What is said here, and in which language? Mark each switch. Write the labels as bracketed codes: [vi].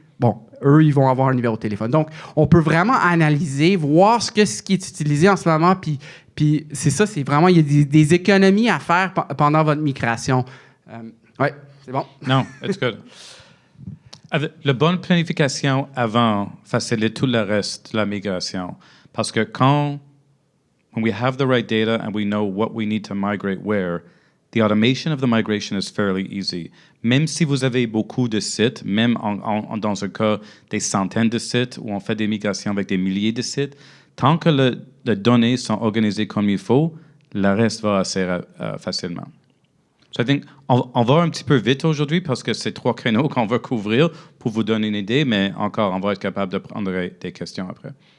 [fr] Bon, eux, ils vont avoir un numéro de téléphone. Donc, on peut vraiment analyser, voir ce qui est utilisé en ce moment, puis c'est ça, c'est vraiment, il y a des économies à faire pendant votre migration. Oui, c'est bon. Non, [en] it's good. [fr] Avec la bonne planification avant facilite tout le reste de la migration. Parce que [en] when we have the right data and we know what we need to migrate where, the automation of the migration is fairly easy. [fr] Même si vous avez beaucoup de sites, même dans un cas des centaines de sites où on fait des migrations avec des milliers de sites, tant que les données sont organisées comme il faut, le reste va assez facilement. [en] So I think [fr] on va un petit peu vite aujourd'hui parce que c'est 3 créneaux qu'on va couvrir pour vous donner une idée, mais encore, on va être capable de prendre des questions après.